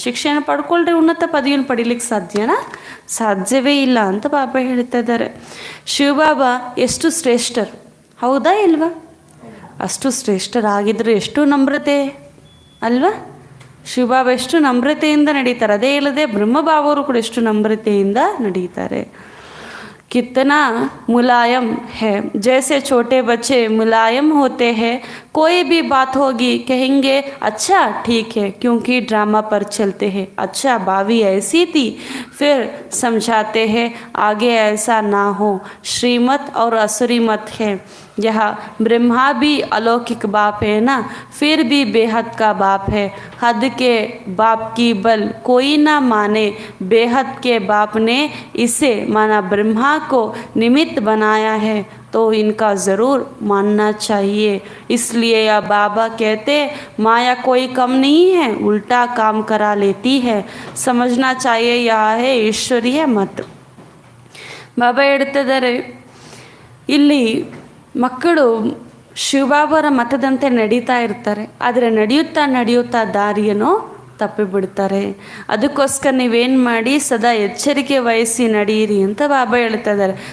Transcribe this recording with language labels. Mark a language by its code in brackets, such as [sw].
[kn] ಶಿಕ್ಷೆಯನ್ನು ಪಡ್ಕೊಳ್ರೆ ಉನ್ನತ ಪದವಿಯನ್ನು ಪಡೀಲಿಕ್ಕೆ ಸಾಧ್ಯವೇ ಇಲ್ಲ ಅಂತ ಬಾಬಾ ಹೇಳ್ತಾ ಇದ್ದಾರೆ। ಶಿವಬಾಬಾ ಎಷ್ಟು ಶ್ರೇಷ್ಠರು, ಹೌದಾ ಇಲ್ವಾ? ಅಷ್ಟು ಶ್ರೇಷ್ಠರಾಗಿದ್ದರು, ಎಷ್ಟು ನಮ್ರತೆ ಅಲ್ವಾ? ಶಿವಬಾಬಾ ಎಷ್ಟು ನಮ್ರತೆಯಿಂದ ನಡೀತಾರೆ। ಅದೇ ಇಲ್ಲದೆ ಬ್ರಹ್ಮಬಾಬವರು ಕೂಡ ಎಷ್ಟು ನಮ್ರತೆಯಿಂದ ನಡೀತಾರೆ। [hi] कितना मुलायम है, जैसे छोटे बच्चे मुलायम होते हैं। कोई भी बात होगी कहेंगे अच्छा ठीक है, क्योंकि ड्रामा पर चलते हैं। अच्छा भाभी ऐसी थी, फिर समझाते हैं आगे ऐसा ना हो। श्रीमत और असुरी मत है। यह ब्रह्मा भी अलौकिक बाप है ना, फिर भी बेहद का बाप है। हद के बाप की बल कोई ना माने, बेहद के बाप ने इसे माना ब्रह्मा को निमित्त बनाया है, तो इनका ज़रूर मानना चाहिए। इसलिए यह बाबा कहते माया कोई कम नहीं है, उल्टा काम करा लेती है। समझना चाहिए यह है ईश्वरीय मत। [kn] ಬಾಬಾ ಹೇಳ್ತಿದ್ದಾರೆ, ಇಲ್ಲಿ ಮಕ್ಕಳು ಶಿವಬಾಬರ ಮತದಂತೆ ನಡೀತಾ ಇರ್ತಾರೆ, ಆದರೆ ನಡೆಯುತ್ತಾ ದಾರಿಯನ್ನು ತಪ್ಪಿಬಿಡ್ತಾರೆ। ಅದಕ್ಕೋಸ್ಕರ ನೀವೇನು ಮಾಡಿ, ಸದಾ ಎಚ್ಚರಿಕೆ ವಹಿಸಿ ನಡೆಯಿರಿ ಅಂತ ಬಾಬಾ ಹೇಳ್ತಾ ಇದ್ದಾರೆ।